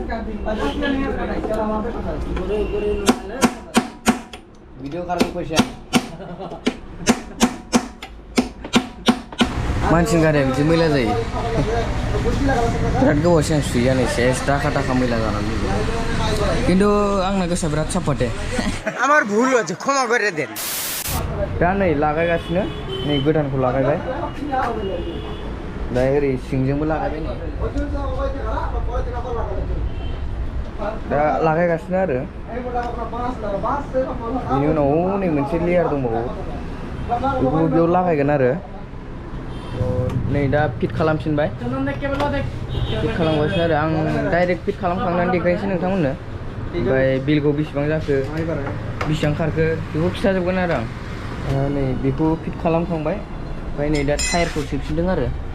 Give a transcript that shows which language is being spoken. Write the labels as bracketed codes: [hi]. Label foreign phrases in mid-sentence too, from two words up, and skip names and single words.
[brx] भिडिअ खालामनो फैसा मानसिनि गारिया बिदि मैला जायो बिराद गोबाव सिगां सुयैयानो सेस दाखा दाखा मैला जानानै खिन्थु आंना गोसोआ बिराद साफा दे [bn] আমার ভুল হচ্ছে ক্ষমা করে দেন [brx] दा नै लागायगासिनो नै गोदानखौ लागायबाय दा ओरै सिंजोंबो लागायबाय नै दा लागायगासिनो आरो बेनि उनाव नै मोनसे लेयार दंबावो बेखौ बेयाव लागायगोन आरो नै दा फिट खालामफिनबाय फिट खालामगासिनो आरो आं [en] direct fit [brx] खालामखांनानै देखायनोसै नोंथांमोननो ओमफ्राय बिलखौ बेसेबां जाखो बेसेबां खारखो बेखौ खिथाजोबगोन आरो आं नै बेखौ फिट खालामखांबाय ओमफ्राय नै दा टायारखौ सोफिनदों आरो